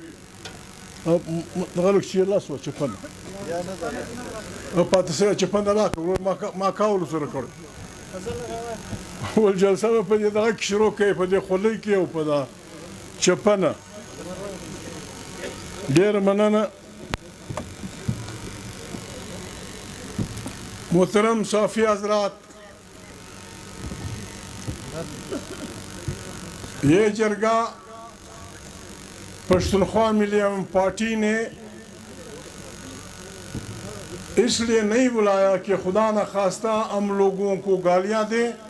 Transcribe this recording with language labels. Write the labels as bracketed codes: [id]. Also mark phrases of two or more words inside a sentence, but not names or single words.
[ps] دغه لږ چې لاس وچپنه او پاتې سره چپنه راکړه ما کولو سره کړی ول جلسه به په دې دغه کې شروع کړي په دې خولۍ کې او په دا چپنه. ډېره مننه. [ur] محترم صافی حضرات، یہ جرگہ پشتونخوا ملیم پارٹی نے اس لیے نہیں بلایا کہ خدا نخواستہ ہم لوگوں کو گالیاں دیں،